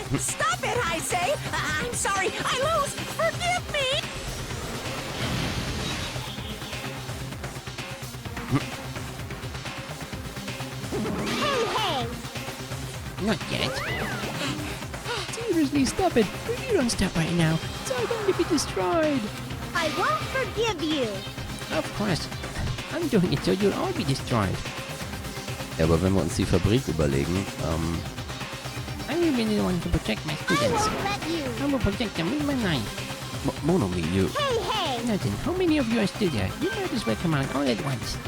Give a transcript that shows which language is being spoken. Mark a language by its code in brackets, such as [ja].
[en] Stop it, I say! I'm sorry, I lose! Forgive me! Hey! Not yet. Seriously, stop it. If you don't stop right now, it's all going to be destroyed. I won't forgive you. Of course. I'm doing it so you'll all be destroyed. [de] Ja, aber wenn wir uns die Fabrik überlegen, [en] I'm even the one to protect my I students. won't let you. I will protect them with my life. Monomi, you... Hey! Nothing. How many of you are still there? You might as well come out all at once.